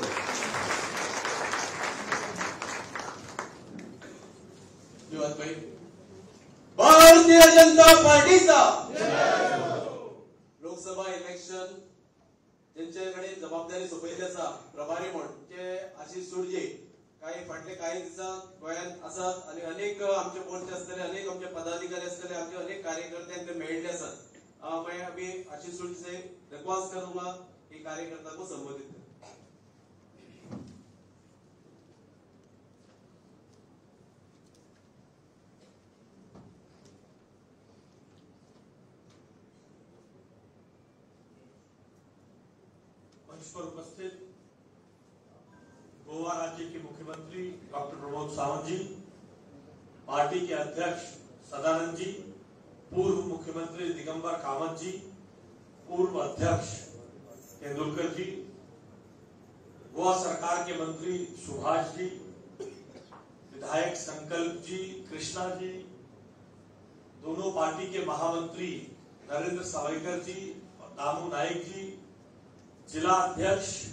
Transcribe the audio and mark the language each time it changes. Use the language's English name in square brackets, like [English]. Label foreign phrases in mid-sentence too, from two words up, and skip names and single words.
[Konkani] भारतीय जनता पार्टीचा लोकसभा इलेक्शन ज्यांच्याकडे जबाबदारी सोपयली आसा प्रभारी म्हणून ते आशिष सुरजे फाटले काही दिवसात गोंयांत आसात आणि अनेक आमचे मोर्चे आसतले अनेक आमचे पदाधिकारी आसतले आमचे अनेक कार्यकर्ते मेळिल्ले आसात [Hindi] मैं अभी आशीष सुरजे से रिक्वेस्ट करूंगा कि कार्यकर्ता को संबोधित करें। मंच पर उपस्थित गोवा राज्य के मुख्यमंत्री डॉक्टर प्रमोद सावंत जी, पार्टी के अध्यक्ष सदानंद जी, पूर्व मुख्यमंत्री दिगंबर कामत जी, पूर्व अध्यक्ष तेंदुलकर जी, गोवा सरकार के मंत्री सुभाष जी, विधायक संकल्प जी, कृष्णा जी, दोनों पार्टी के महामंत्री नरेंद्र सावयकर जी और दामू नायक जी, जिला अध्यक्ष